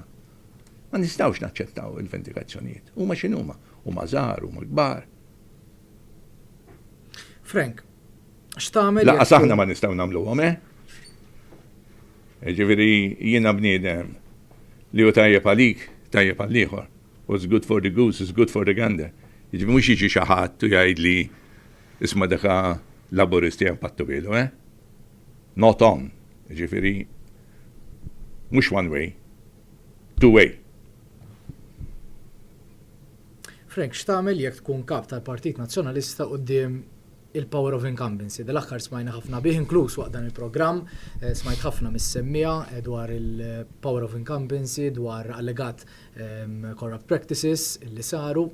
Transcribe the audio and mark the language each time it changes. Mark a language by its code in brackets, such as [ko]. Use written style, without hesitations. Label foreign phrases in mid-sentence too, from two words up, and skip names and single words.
[mt] Ma nistgħux naċċettaw il-vendikazzjonijiet. Huma x'inhuma, huma żgħar, huma kbar. Frank, x'tagħmel? Laqqas aħna ma nistgħu nagħmluhom, Ġifieri jiena bniedem li hu tajjeb għalik, tajjeb għall-ieħor. [en] What's good for the goose is good for the gander. [mt] Jiġifieri mhux jiġi xi ħadd u jgħidli isma' daka laburisti hemm pattu bilu, [en] Not on. [mt] Ġifieri mhux [en] one way, two way. [mt] Frank, x'tagħmel jekk tkun kap tal-Partit Nazzjonalista quddiem il- [en] power of incumbency. [mt] Dal-aħħar smajna ħafna bih inkluż waqt dan il-programm, smajt ħafna mis-semmija dwar il- [en] power of incumbency, [mt] dwar allegat [en] corrupt practices [mt] li saru.